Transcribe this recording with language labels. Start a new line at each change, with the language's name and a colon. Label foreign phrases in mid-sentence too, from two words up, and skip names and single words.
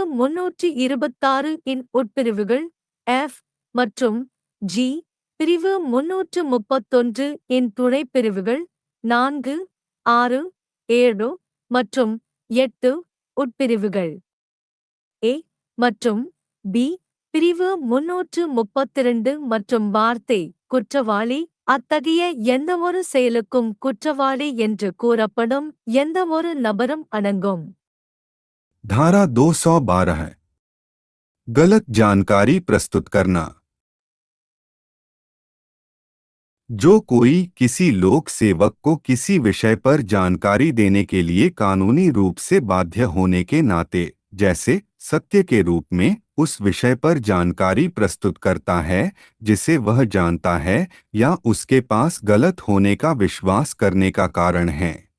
Tamil: 326 இன் உட்பிரிவுகள் F மற்றும் G, பிரிவு 331 இன் துணைப்பிரிவுகள் 4, 6, 7 மற்றும் 8 உட்பிரிவுகள் A மற்றும் B, பிரிவு 332 மற்றும் வார்த்தை குற்றவாளி அத்தகைய எந்தவொரு செயலுக்கும் குற்றவாளி என்று கூறப்படும் எந்தவொரு நபரும் அடங்கும்.
Hindi: धारा 212 गलत जानकारी प्रस्तुत करना। जो कोई किसी लोक सेवक को किसी विषय पर जानकारी देने के लिए कानूनी रूप से बाध्य होने के नाते जैसे सत्य के रूप में उस विषय पर जानकारी प्रस्तुत करता है जिसे वह जानता है या उसके पास गलत होने का विश्वास करने का कारण है।